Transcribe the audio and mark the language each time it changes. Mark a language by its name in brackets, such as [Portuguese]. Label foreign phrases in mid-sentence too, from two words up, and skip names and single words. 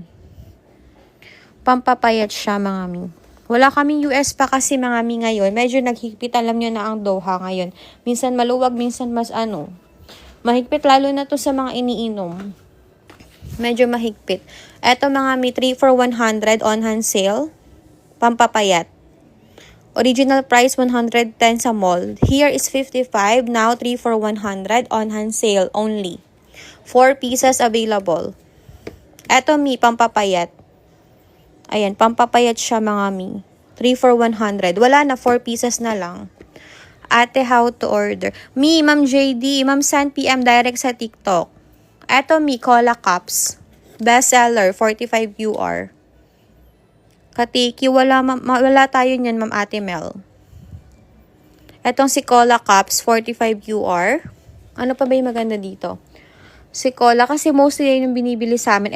[Filipino] Pampapayat siya, mga mi. Wala kaming US pa kasi, mga mi, ngayon. Medyo naghigpit. Alam nyo na ang Doha ngayon. Minsan maluwag, minsan mas mahigpit, lalo na to sa mga iniinom. Medyo mahigpit. Eto mga mi, [English] 3 for 100 on hand sale. [Filipino] Pampapayat. [English] Original price [Filipino] 110 sa mall. [English] Here is 55. Now 3 for 100 on hand sale only. 4 pieces available. [Filipino] Eto mi, pampapayat. Ayan, pampapayat siya mga mi. [English] 3 for 100. [Filipino] Wala na, 4 pieces na lang. Ate, [English] how to order? [Filipino] Mi, Ma'am JD, Ma'am [English] send PM direct [Filipino] sa TikTok. Eto mi, Cola Cups. Bestseller, 45 QR. Katiki, wala tayo niyan, Ma'am Ate Mel. Etong si Cola Cups, 45 QR. Ano pa ba yung maganda dito? Si Cola, kasi mostly yun yung binibili sa amin.